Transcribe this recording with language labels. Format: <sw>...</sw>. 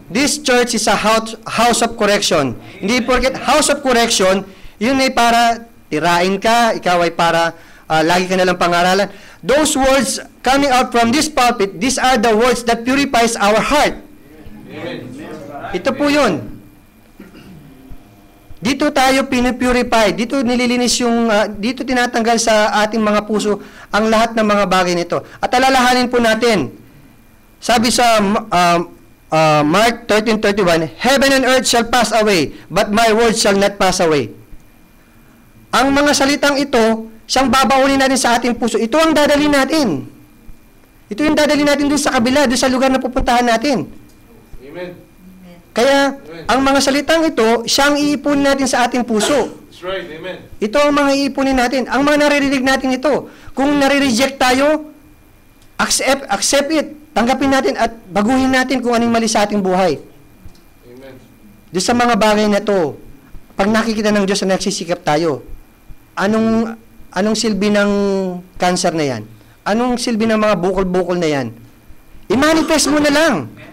<en>This church is a house of correction.</en> <tl>Hindi porket house of correction, yun ay para tirain ka, ikaw ay para lagi ka nalang pangaralan.</tl> <en>Those words coming out from this pulpit, these are the words that purifies our heart. Amen.</en> <tl>Ito po yun. Dito tayo pinupurify, dito nililinis yung, dito tinatanggal sa ating mga puso ang lahat ng mga bagay nito. At alalahanin po natin, sabi sa</tl> <en>Mark 13:31, Heaven and earth shall pass away, but my words shall not pass away.</en> <tl>Ang mga salitang ito, siyang babaunin natin sa ating puso. Ito ang dadalhin natin. Ito yung dadalhin natin dun sa kabila, dun sa lugar na pupuntahan natin.</tl> <en>Amen.</en> <tl>Kaya, ang mga salitang ito, siyang iipunin natin sa ating puso.</tl> <en>That's right. Amen.</en> <tl>Ito ang mga iipunin natin. Ang mga naririnig natin ito. Kung nare-reject tayo,</tl> <en>accept it.</en> <tl>Tanggapin natin at baguhin natin kung anong mali sa ating buhay.</tl> <en>Amen.</en> <tl>Doon sa mga bagay na to, pag nakikita ng Diyos na nagsisikap tayo, anong silbi ng cancer na yan? Anong silbi ng mga bukol-bukol na yan? I-manifest mo na lang.</tl>